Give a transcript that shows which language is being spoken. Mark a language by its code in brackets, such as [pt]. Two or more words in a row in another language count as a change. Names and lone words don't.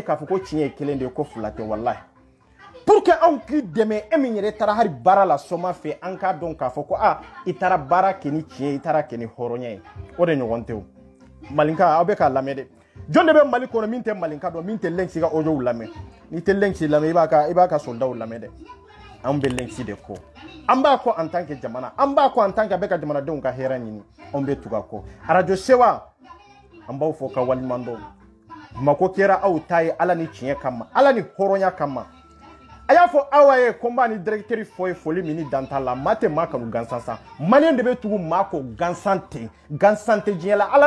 [bm] k'a fɔ ko tiɲɛ ye kelen de ye ko fila tɛ walahi [fr] pour que [bm] anw k'i dɛmɛ e min yɛrɛ taara hali baara la soma fɛ an k'a dɔn k'a fɔ ko i taara baara kɛ ni tiɲɛ i taara kɛ ni hɔrɔnya ye o de ɲɔgɔn tɛ o malinka aw bɛ k'a lamɛn dɛ jɔn de bɛ mali kɔnɔ min tɛ malinka dɔn min tɛ lɛnsi ka audio lamɛn n'i tɛ lɛnsi lamɛn i b'a ka soldaw lamɛn dɛ an bɛ lɛnsi de kɔ an b'a kɔ [fr] en tant que [bm] jamana an b'a kɔ [fr] en tant que [bm] a bɛ ka jamanadenw ka hɛrɛ ɲini anw bɛ tugu a kɔ radio sewa an b'aw fɔ ka waliɲuman dɔn mako kɛra aw ta ye ala ni tiɲɛ kama ala ni hɔrɔnya kama a y'a fɔ aw ye ko n b'a ni directeur fɔ ye foli min ni dan t'a la maa tɛ maa kanu gansan sa maliyɛn de bɛ tugu maa kɔ gansan tɛ diɲɛ la ala